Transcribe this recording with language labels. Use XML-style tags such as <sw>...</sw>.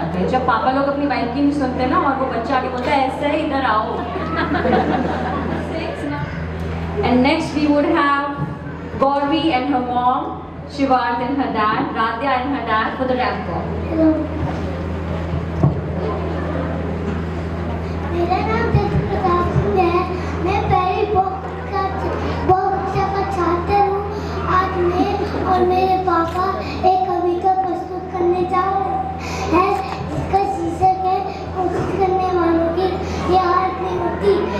<hi>जब पापा लोग अपनी वाइफ की नहीं सुनते ना और वो बच्चा आगे बोलता है ऐसे ही इधर आओ.</hi> <en>And next we would have Gauri and her mom, Shivarth and her dad, Radhya and her dad for the ramp walk.</en> <hi>मेरा नाम जज प्रताप सिंह है. मैं पहली कक्षा का छात्र हूँ. आज मैं और मेरे पापा एक कविता प्रस्तुत करने जा रहे हैं जिसका शीर्षक है कोशिश करने वालों की ये हार नहीं होती.</hi>